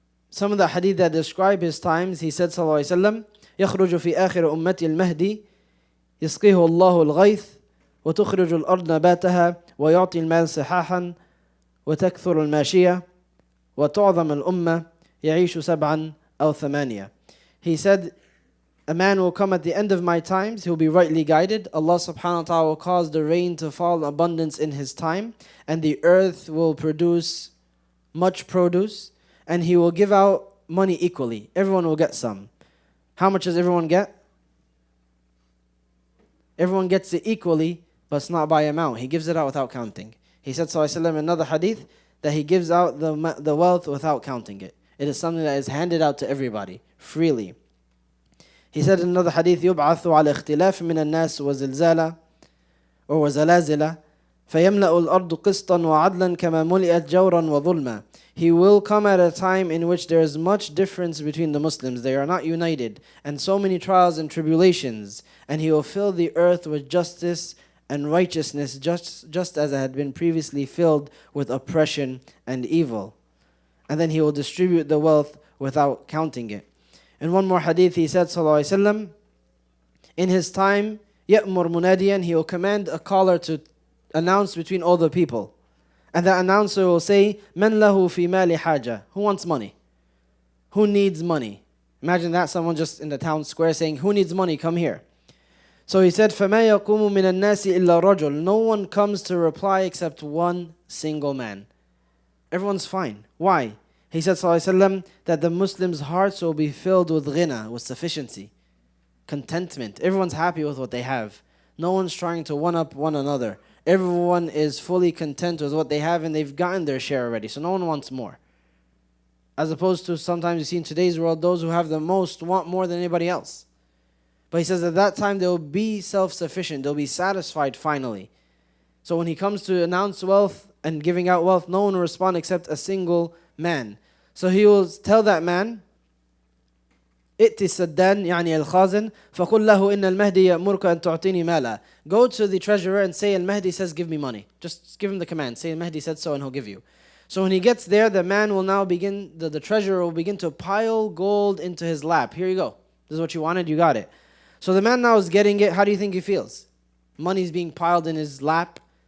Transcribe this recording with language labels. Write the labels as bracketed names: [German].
[English] Some of the hadith that describe his times, he said [Arabic] sallallahu alayhi wa sallam, يخرج في آخر أمتي المهدي يسقيه الله الغيث وتخرج الأرض نباتها ويعطي المال صحاحا وتكثر الماشية وتعظم الأمة يعيش 7 أو 8. [English] He said, a man will come at the end of my times, he will be rightly guided. Allah subhanahu wa ta'ala will cause the rain to fall in abundance in his time, and the earth will produce much produce, and he will give out money equally. Everyone will get some. How much does everyone get? Everyone gets it equally, but it's not by amount. He gives it out without counting. He said sallallahu alayhi wa sallam in another hadith that he gives out the wealth without counting it. It is something that is handed out to everybody freely. He said in another hadith, [Arabic] يُبْعَثُ عَلَى اخْتِلَافٍ مِنَ النَّاسِ وَزِلْزَالًا or وَزَلَازِلًا فَيَمْلَأُ الْأَرْضُ قِسْطًا وَعَدْلًا كَمَا مُلِئَتْ جَوْرًا وَظُلْمًا. [English] He will come at a time in which there is much difference between the Muslims. They are not united, and so many trials and tribulations. And he will fill the earth with justice and righteousness, just as it had been previously filled with oppression and evil. And then he will distribute the wealth without counting it. In one more hadith, he said, sallallahu alayhi wa sallam, in his time, [Arabic] يَأْمُرْ مُنَادِيًا, [English] he will command a caller to announce between all the people. And the announcer will say, [Arabic] مَنْ لَهُ فِي مَالِ حَاجَةٍ, [English] who wants money? Who needs money? Imagine that, someone just in the town square saying, who needs money? Come here. So he said, [Arabic] فَمَا يَقُومُ مِنَ النَّاسِ إِلَّا رَجُلٌ. [English] No one comes to reply except one single man. Everyone's fine. Why? He said, sallallahu alayhi wa sallam, that the Muslims' hearts will be filled with ghina, with sufficiency, contentment. Everyone's happy with what they have. No one's trying to one-up one another. Everyone is fully content with what they have, and they've gotten their share already. So no one wants more. As opposed to sometimes you see in today's world, those who have the most want more than anybody else. But he says at that time they'll be self-sufficient. They'll be satisfied finally. So when he comes to announce wealth and giving out wealth, no one will respond except a single man. So he will tell that man, [Arabic] ائت السدان يعني الخازن فقل له إن المهدي يأمرك أن تعطيني مالا. [English] Go to the treasurer and say, al-Mahdi says give me money. Just give him the command. Say al-Mahdi said so and he'll give you. So when he gets there, the man will now begin, the treasurer will begin to pile gold into his lap. Here you go. This is what you wanted, you got it. So the man now is getting it. How do you think he feels? Money's being piled in his lap.